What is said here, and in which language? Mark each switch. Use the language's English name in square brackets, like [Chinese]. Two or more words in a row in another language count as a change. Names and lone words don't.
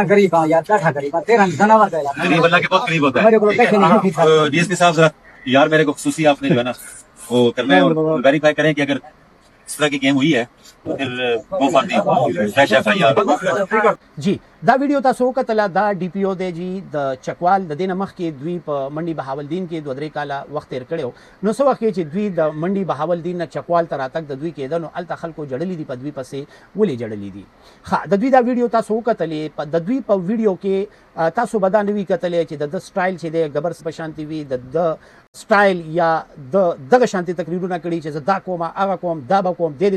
[Urdu] غریب یار بیٹھا غریب تیرا جناور ہے غریب اللہ کے بہت قریب ہوتا ہے ڈی ایس پی صاحب ذرا یار میرے کو خصوصی آپ نے جو ہے نا وہ کرنا ہے اور ویریفائی کریں کہ اگر اس طرح کی گیم ہوئی ہے تو پھر وہ [English] fresh FIR [Pashto] جی دا ویډیو تاسو وکتله دا ډي پی او دی جی د چکوال د دې نه مخکې دوی په منډي بهاولدین کې دوه درې کاله وخت تېر کړی نو څه وخت کې چې دوی د منډي بهاولدین نه چکوال ته راتګ د دوی کېده نو هلته خلکو جړلي دي په دوی پسې ولې جړلي دي ښه د دوی دا ویډیو تاسو وکتلې د دوی په ویډیو کې تاسو به دا نه وي کتلی چې د سټایل چې دی ګبر په شانتي وي د سټایل یا د دغه شانتي تقریرونه کړي چې زه دا کوم هغه کوم دا به کوم دې